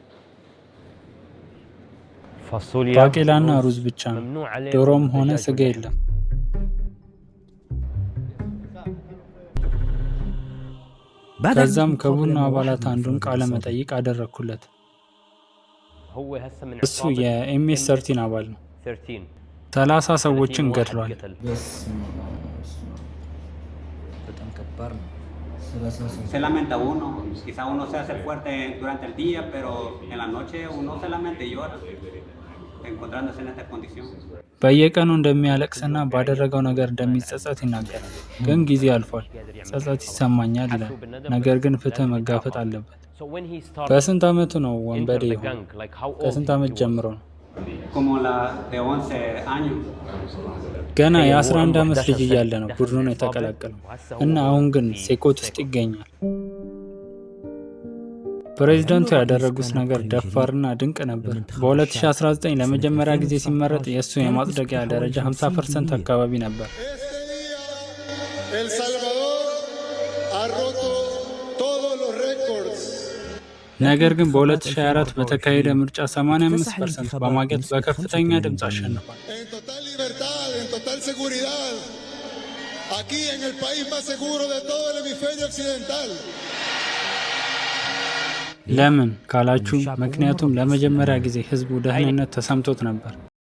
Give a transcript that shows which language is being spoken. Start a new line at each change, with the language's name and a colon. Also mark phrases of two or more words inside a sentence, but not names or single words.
Amharic: ባቄላና ሩዝ ብቻ ነው። ዶሮም ሆነ ስጋ የለም። ከዛም ከቡድኑ አባላት አንዱን ቃለ መጠይቅ አደረግኩለት። እሱ የኤምኤስ-13 አባል ነው። 30 ሰዎችን ገድሏል።
Spanish: Se lamenta uno, quizá uno se hace fuerte durante el día, pero en la noche uno solamente llora, encontrándose en esta condición.
Amharic: በየቀኑ እንደሚያለቅስና ባደረገው ነገር እንደሚጸጸት ይናገራል። ግን ጊዜ አልፏል፣ ጸጸት ይሰማኛል ይላል። ነገር ግን ፍትህ መጋፈጥ አለበት። በስንት ዓመቱ ነው ወንበዴ የሆነው? ከስንት ዓመት ጀምሮ ነው?
Spanish: Como la de 11 años.
Amharic: ገና የ11 ዓመት ልጅ እያለ ነው ቡድኑን የተቀላቀለው እና አሁን ግን ሴኮት ውስጥ ይገኛል። ፕሬዝዳንቱ ያደረጉት ነገር ደፋርና ድንቅ ነበር። በ2019 ለመጀመሪያ ጊዜ ሲመረጥ የእሱ የማጽደቂያ ደረጃ 50% አካባቢ ነበር።
Spanish: El Salvador ha roto todos los récords.
Amharic: ነገር ግን በ2024 በተካሄደ ምርጫ 85% በማግኘት በከፍተኛ ድምፅ አሸንፏል።
Spanish: En total libertad, en total seguridad. Aquí en el país más seguro de todo el hemisferio occidental.
Amharic: ለምን ካላችሁ፣ ምክንያቱም ለመጀመሪያ ጊዜ ህዝቡ ደህንነት ተሰምቶት ነበር።